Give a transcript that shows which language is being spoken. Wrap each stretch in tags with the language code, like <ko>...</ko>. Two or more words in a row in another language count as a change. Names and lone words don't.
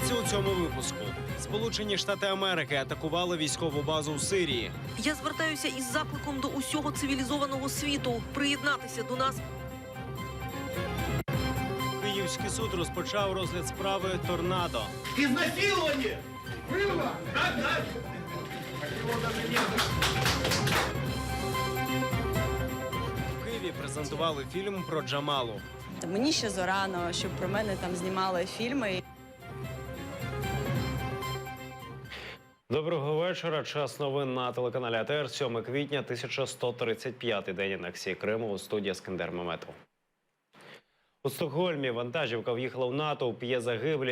<uk>цьому випуску. Сполучені Штати Америки атакували військову базу в Сирії. Я звертаюся із закликом до усього цивілізованого світу приєднатися до нас. Київський суд розпочав розгляд справи «Торнадо».</uk> <ru>Изнасилование! Было? Да, да.</ru> <uk>В Києві презентували фільм про Джамалу. Мені ще зарано, щоб про мене там знімали фільми. Доброго вечора. Час новин на телеканалі АТР. 7 квітня, 1135-й день анексії Криму. У студії Ескандер Меметов. У Стокгольмі вантажівка в'їхала в натовп, є загиблі.</uk>